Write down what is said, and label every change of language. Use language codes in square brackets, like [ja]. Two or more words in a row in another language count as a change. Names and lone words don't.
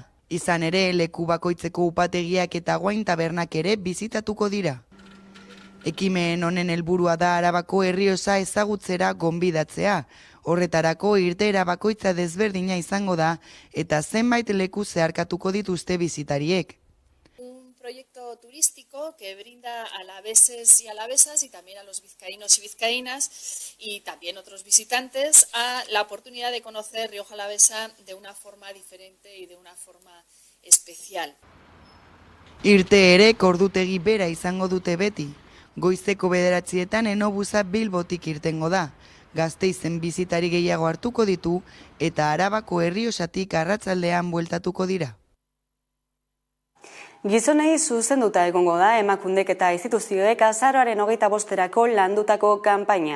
[eu] Izan ere, leku bakoitzeko upategiak eta Guain tabernak ere bizitatuko dira. Ekimen honen helburua da Arabako Errioxa ezagutzera gonbidatzea. Horretarako irteera bakoitza desberdina izango da eta zenbait leku zeharkatuko dituzte bizitariek. [es] Proyecto turístico que brinda a alaveses y alavesas y también a los vizcaínos y vizcaínas y también otros visitantes a la oportunidad de conocer Rioja Alavesa de una forma diferente y de una forma especial. [eu] Irteerek ordutegi bera izango dute beti. Goizeko 9etan Enobusa Bilbotik irtengo da. Gasteizen bizitari gehiago hartuko ditu eta Arabako Errioxatik arratsaldean bueltatuko dira. Gizonei zuzenduta egongo da Emakundek eta instituzioek azaroaren 25erako landutako kanpaina.